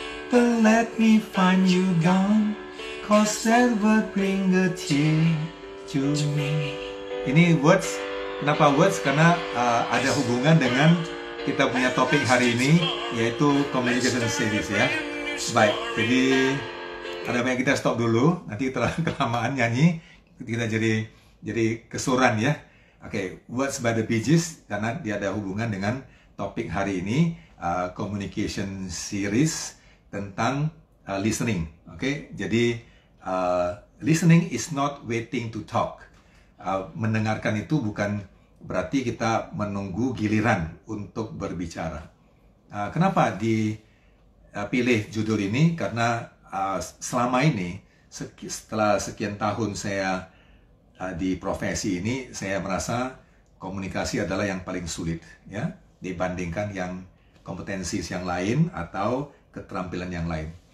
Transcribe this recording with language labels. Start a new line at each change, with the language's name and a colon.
English: But let me find you gone, cause that would bring a tear to me.
Indonesian: Ini words. Kenapa words? Karena ada hubungan dengan kita punya topik hari ini, yaitu communication series ya. Baik, jadi ada banyak kita stop dulu. Nanti terlalu kelamaan nyanyi, kita jadi kesuran ya. Oke, words by the Bee Gees karena dia ada hubungan dengan topik hari ini, communication series tentang listening.
English: Oke, jadi listening is not waiting to talk.
Indonesian: Mendengarkan itu bukan berarti kita menunggu giliran untuk berbicara. Kenapa dipilih judul ini? Karena selama ini setelah sekian tahun saya di profesi ini, saya merasa komunikasi adalah yang paling sulit ya dibandingkan yang kompetensi yang lain atau keterampilan yang lain.